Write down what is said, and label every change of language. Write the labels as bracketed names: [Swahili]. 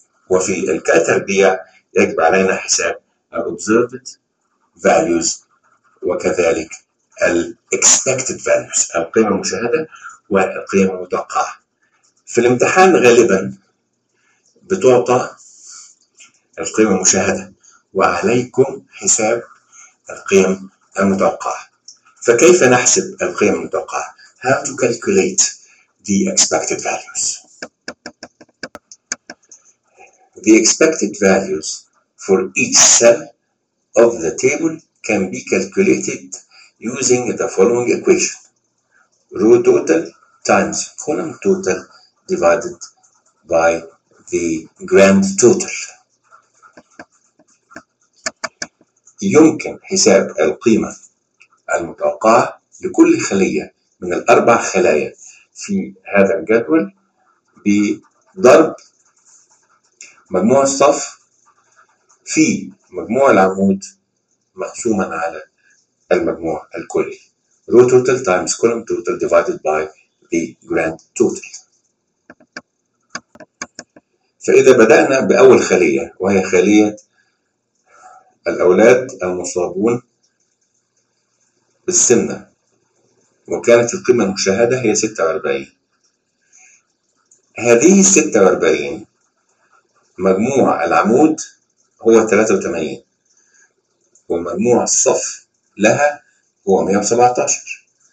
[Arabic] وفي الكتربية يجب علينا حساب [English] observed values [Arabic] وكذلك [English] expected values، [Arabic] القيم المشاهدة والقيم المتوقعة. في الامتحان غالبا بتعطى القيم المشاهدة وعليكم حساب القيم المتوقعة. فكيف نحسب القيم المتوقعة؟ [English] How to calculate the expected values. The expected values for each cell of the table can be calculated using the following equation. Row total times column total divided by the grand total. [Arabic] يمكن حساب القيمة المتوقعة لكل خلية من الأربع خلايا في هذا الجدول بضرب مجموع الصف في مجموع العمود مقسوما على المجموع الكلي. [English] Row total times column total divided by the grand total. [Arabic] فإذا بدأنا بأول خلية وهي خلية الأولاد المصابون بالسمنة، وكانت القيمة المشاهدة هي 46. هذه 46 مجموع العمود هو 83، ومجموع الصف لها هو 117.